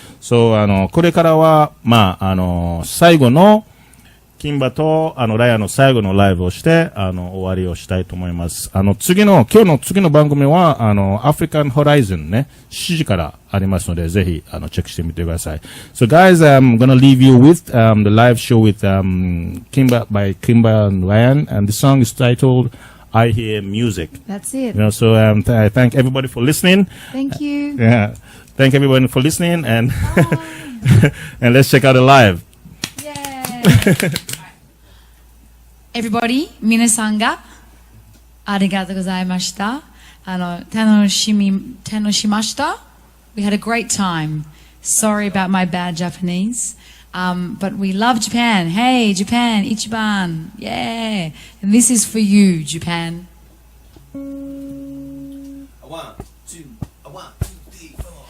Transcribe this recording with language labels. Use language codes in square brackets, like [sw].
[ja] そう、これからは、最後の、キンバと、ライアンの最後のライブをして、終わりをしたいと思います。今日の次の番組は、African Horizon ね、7時からありますので、ぜひ、チェックしてみてください。 [en] So guys, I'm gonna leave you with, the live show with, Kimba by Kimba and Ryan, and the song is titled, I Hear Music. That's it. So, I thank everybody for listening. Thank you. Yeah. Thank everyone for listening, and, and let's check out the live. [ja] Everybody, 皆さんがありがとうございました。楽しました。 [en] We had a great time. Sorry about my bad Japanese. But we love Japan. Hey, Japan, Ichiban. Yeah. And this is for you, Japan. 1, 2, 3, 4.